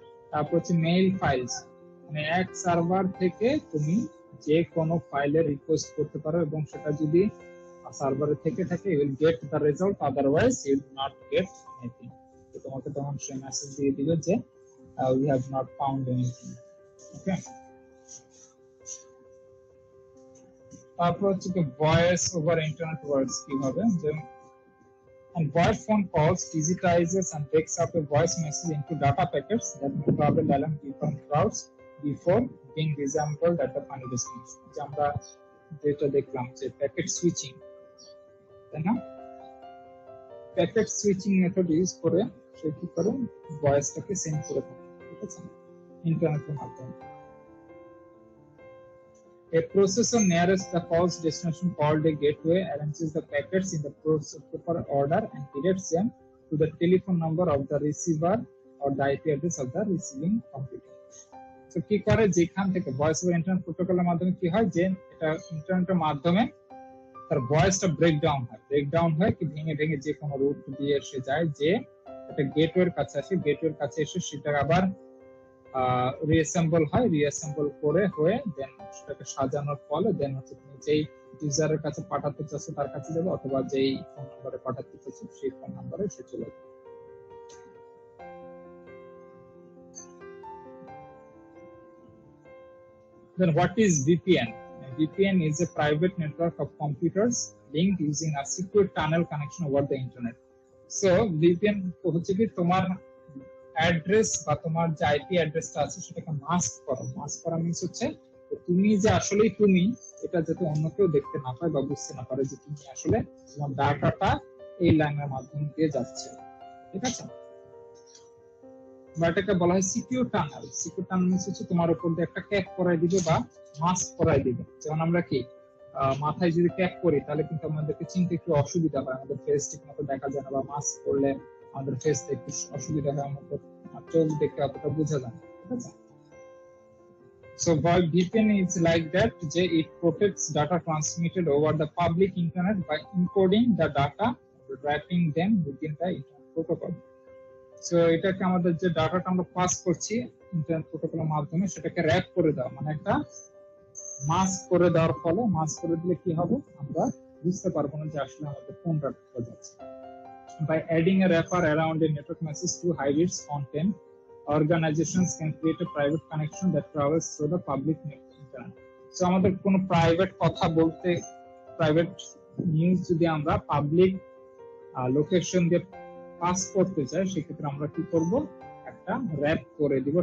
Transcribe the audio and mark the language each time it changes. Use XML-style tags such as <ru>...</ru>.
<bn>তারপর হচ্ছে mail files, মানে এক সার্ভার থেকে তুমি যে কোনো ফাইলের রিকোয়েস্ট করতে পারো, এবং সেটা যদি সার্ভারে থেকে থাকে</bn> <en>You will get the result, otherwise you will not get anything.</en> <bn>তো তোমাকে তখন সেই মেসেজ দিয়ে দিবে যে</bn> <en>We have not found anything.</en> <bn>ওকে, তারপর হচ্ছে কি ভয়েস ওভার ইন্টারনেট ওয়ার্ডস কিভাবে, যে</bn> <en>and voice phone calls digitizes and breaks up a voice message into data packets that may travel along different routes before being reassembled at the final destination.</en> <bn>যে আমরা যেটা দেখলাম যে প্যাকেট সুইচিং, তাই না? Packet switching method use করে সে কি করে ভয়েসটাকে সেন্ড করে থাকে, ঠিক আছে, ইন্টারনেটের মাধ্যমে।</bn> <en>A processor nearest the call's destination called a gateway arranges the packets in the proper order and directs them to the telephone number of the receiver or the IP address of the receiving computer.</en> <bn>So কি করে, যেখান থেকে voice over internet প্রোটোকলের মাধ্যমে কি হয় যে এটা ইন্টারনেটের মাধ্যমে তার ভয়েসটা ব্রেকডাউন হয় কি ভেঙে ভেঙে যে কোনো রুট দিয়ে এসে যায়, যে একটা গেটওয়ের কাছে আসে, গেটওয়ের কাছে এসে সেটা আবার রিঅ্যাসেম্বল করে হয়ে দেন সেটাকে সাজানোর ফলে দেন হচ্ছে তুমি যেই ইউজারের কাছে পাঠাতে চাচ্ছ তার কাছে যাবে, অথবা যেই ফোন নম্বরে পাঠাতে চাচ্ছ সেই ফোন নম্বরে সে চলে যাবে।</bn> <en>Then what is VPN? VPN is a private network of computers linked using a secure tunnel connection over the internet.</en> <bn>So VPN হচ্ছে কি তোমার অ্যাড্রেস বা তোমার যে আইপি অ্যাড্রেসটা আছে সেটাকে মাস্ক করা মিন্স হচ্ছে তুমি যে আসলেই তুমি, এটা যাতে অন্য কেউ দেখতে না পায় বা বুঝতে না পারে যে তুমি আসলে তোমার ডাটাটা এই লাইনের মাধ্যমে দিয়ে যাচ্ছে, ঠিক আছে? বা এটাকে বলা হয় সিকিউর টানেল মিন্স হচ্ছে তোমার উপর দিয়ে একটা ক্যাপ করাই দিবে বা মাস্ক করাই দিবে। যেমন আমরা কি মাথায় যদি ক্যাপ করি তাহলে কিন্তু আমাদেরকে চিনতে একটু অসুবিধা হয়, আমাদের ফেস ঠিক মতো দেখা যায় না, বা মাস্ক করলে আমাদের ফেস দেখতে অসুবিধা হয়, আমাদের চোখ দেখতে অতটা বোঝা যায় না, ঠিক আছে?</bn> <en>So VPN is like that, যে it protects data transmitted over the public internet by encoding the data, wrapping them within the internet protocol.</en> <bn>So এটাকে আমাদের যে ডাটাটা আমরা পাস করছি ইন্টারনেট প্রোটোকলের মাধ্যমে সেটাকে র‍্যাপ করে দেওয়া, মানে একটা মাস্ক করে দেওয়ার ফলে, মাস্ক করে দিলে কি হবে আমরা বুঝতে পারবো না যে আসলে আমাদের কোন ডাটা যাচ্ছে।</bn> <en>By adding a wrapper around a network message to hide its content, organizations can create a private connection that travels through the public internet.</en> <bn>So আমাদের কোনো প্রাইভেট কথা বলতে, প্রাইভেট নিউজ যদি আমরা পাবলিক লোকেশন দিয়ে pass করতে চাই, সেক্ষেত্রে আমরা কি করব, একটা র‍্যাপ করে দিব।</bn>